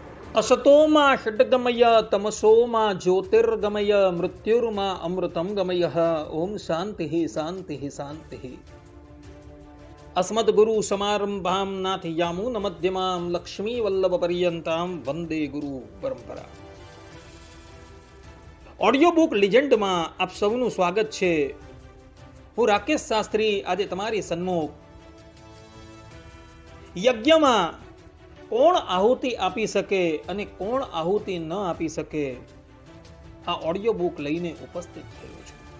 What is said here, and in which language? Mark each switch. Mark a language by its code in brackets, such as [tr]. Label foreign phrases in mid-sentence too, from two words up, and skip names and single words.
[sa] असतोमा षड्गमय तमसोमा ज्योतिर्गमय मृत्युर्मा अमृतं गमय। ओम शांति शांति शांति। अस्मद्गुरु समारंभां नाथयामून मध्यमां लक्ष्मी वल्लभ पर्यंतां वंदे गुरु परंपरा। [gu] ઓડિયો બુક લિજેન્ડમાં આપ સૌનું સ્વાગત છે। હું રાકેશ શાસ્ત્રી આજે તમારી સન્મુખ યજ્ઞમાં કોણ આહુતિ આપી શકે અને કોણ આહુતિ ન આપી શકે આ ઓડિયો બુક લઈને ઉપસ્થિત થયો છું।